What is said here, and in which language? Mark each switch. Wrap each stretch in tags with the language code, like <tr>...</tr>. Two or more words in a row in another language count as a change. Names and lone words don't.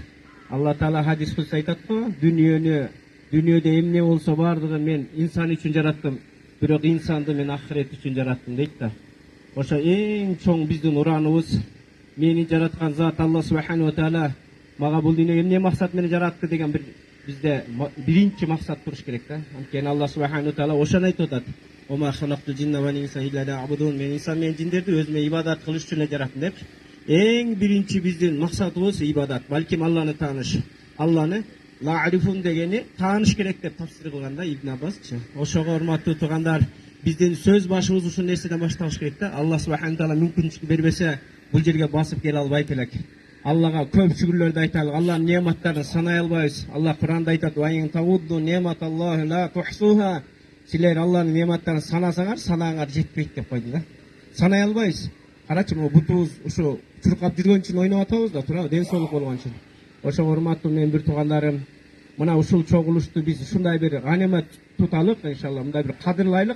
<ky>Алла Таала хадис кылса айтат го, дүйнөдө эмне болсо бардыгын мен инсан үчүн жараттым, бирок инсанды мен ахирет үчүн жараттым дейт да. Ошо эң чоң биздин ураныбыз, мени жараткан зат Алла субханаху таала мага бул дүйнөгө эмне максат менен жаратты деген бизде биринчи максат туруш керек да. Анткени Алла субханаху таала ошону айтып атат.</ky> <ar>وما خلقت الجن والإنس إلا ليعبدون.</ar> <ky>Мен инсан менен жиндерди өзүмө ибадат кылыш үчүн эле жараттым деп. Эң биринчи биздин максатыбыз ибадат, балким Алланы тааныш. Алланы ла'рифун дегени тааныш керек деп тафсир кылганда Ибн Аббасчы. Ошого урматтуу туугандар, биздин сөз башыбыз ушул нерседен башталыш керек да. Алла субханаху таала мүмкүнчүлүк бербесе, бул жерге басып келе албайт элек. Аллага көп шүгүрлөрдү айталык. Алланын неаматтарын санай албайбыз. Алла Куранда айтат:</ky> <ar>"وإن تعدوا نعمة الله لا تحصوها."</ar> <ky>Силер Алланын неаматтарын санасаңар, санааңар жетпейт деп койду да. Санай албайбыз. Карачы, могу бутубуз ушу чуркап жүргөн үчүн ойноп атабыз да, туурабы? Ден соолук болгон үчүн. Ошого урматтуу менин бир туугандарым, мына ушул чогулушту биз ушундай бир ганимат туталык, иншалла, мындай бир кадырлайлык.</ky>